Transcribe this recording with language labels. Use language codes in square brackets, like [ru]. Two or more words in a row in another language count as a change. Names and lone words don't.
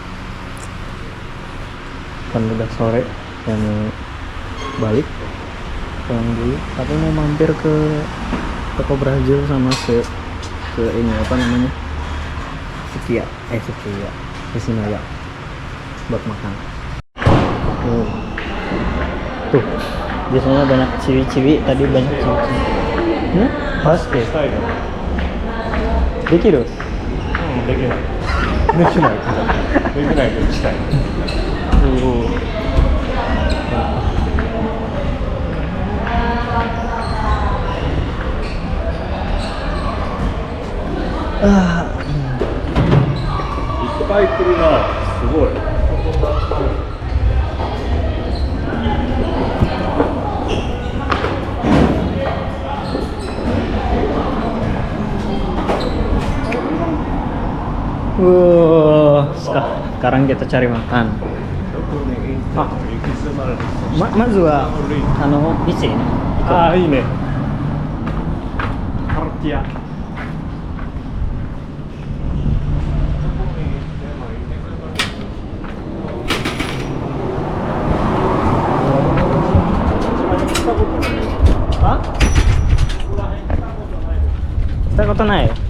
[id] kan udah sore dan balik pulang dulu, tapi mau mampir ke toko Brazil sama ke ini apa namanya Sekia Kesinaya buat makan. Tuh biasanya banyak ciwi-ciwi, tadi banyak ciwi-ciwi. [ja] Basket したいの。できるできない。できない。できないけどしたい。いっぱい来るな。すごい。 [id] Sekarang kita cari makan. [ja] まずは一ね. ああ、いいね。カルティア。したことない。